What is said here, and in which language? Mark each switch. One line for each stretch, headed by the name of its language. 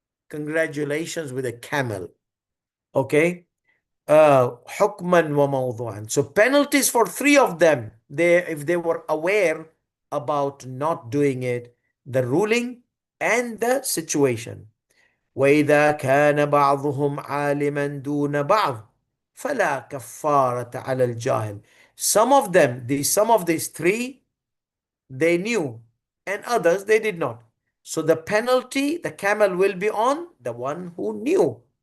English: Congratulations with a camel. Okay.
Arabic: حكما وموضوعا.
English: So penalties for three of them. if they were aware about not doing it, the ruling and the situation.
Arabic: وإذا كان بعضهم عالما دون بعض فلا كفارة على الجاهل.
English: Some of these three, they knew, and others they did not. So the penalty, the camel will be on the one who knew.